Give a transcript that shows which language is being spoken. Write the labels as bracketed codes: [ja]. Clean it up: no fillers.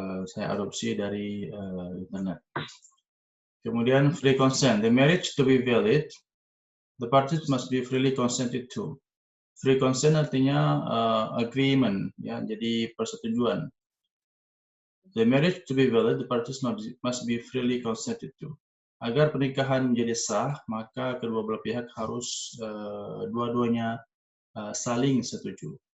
[id] saya adopsi dari internet. Kemudian free consent. [en] The marriage to be valid, the parties must be freely consented to. [id] Free consent artinya agreement, ya, jadi persetujuan. [en] The marriage to be valid, the parties must be freely consented to. [id] Agar pernikahan menjadi sah, maka kedua belah pihak harus dua-duanya saling setuju.